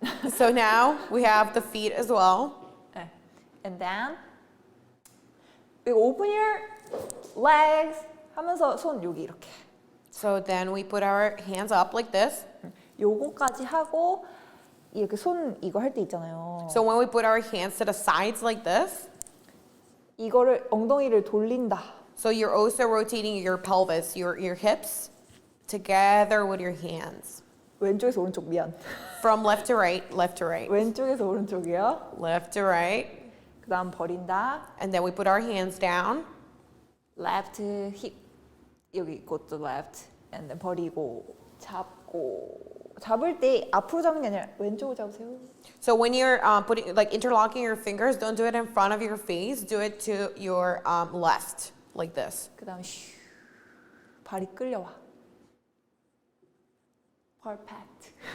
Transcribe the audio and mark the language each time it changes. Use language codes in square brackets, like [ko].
[en] So now we have the feet as well. [ko] 네. [en] And then open your legs [ko] 하면서 손 여기 이렇게. [en] So then we put our hands up like this. [ko] 요거까지 하고 이렇게 손 이거 할 때 있잖아요. [en] So when we put our hands to the sides like this, [ko] 이거를 엉덩이를 돌린다. [en] so you're also rotating your pelvis, your hips, together with your hands. [ko] 왼쪽에서 오른쪽 미안. [en] From left to right, left to right, [ko] 왼쪽에서 오른쪽이요. [en] left to right. [ko] 그다음 버린다. [en] And then we put our hands down. Left hip [ko] 여기 이것도 [en] left. And then [ko] 버리고 잡고 잡을 때 앞으로 잡는 게 아니라 왼쪽으로 잡으세요. [en] So when you're putting like interlocking your fingers, don't do it in front of your face. Do it to your left, like this. [ko] 그다음 슈 발이 끌려와. [en] Perfect.